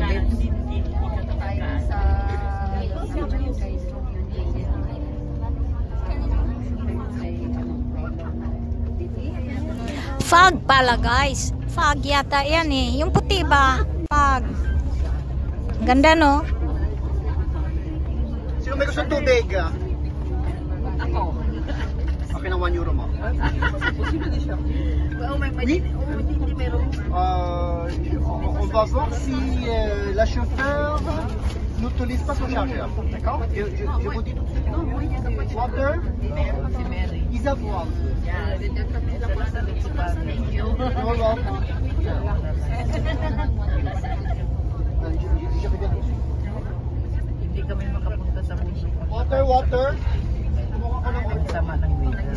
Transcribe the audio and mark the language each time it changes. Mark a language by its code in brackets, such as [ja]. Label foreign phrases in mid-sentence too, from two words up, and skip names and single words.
[tl] Fog pala guys. Fog yata yan eh. Yung puti ba? Fog. Ganda no? Sino may gusto tubig? Ako. Okay na 1 euro mo. [fr] Oui. On va voir si la chauffeur n'utilise pas son chargeur. D'accord? Je vous dis tout de suite. Water? Isavoir. [tl] Hindi kami makapunta sa mundo. Water. Ang sama ng weather.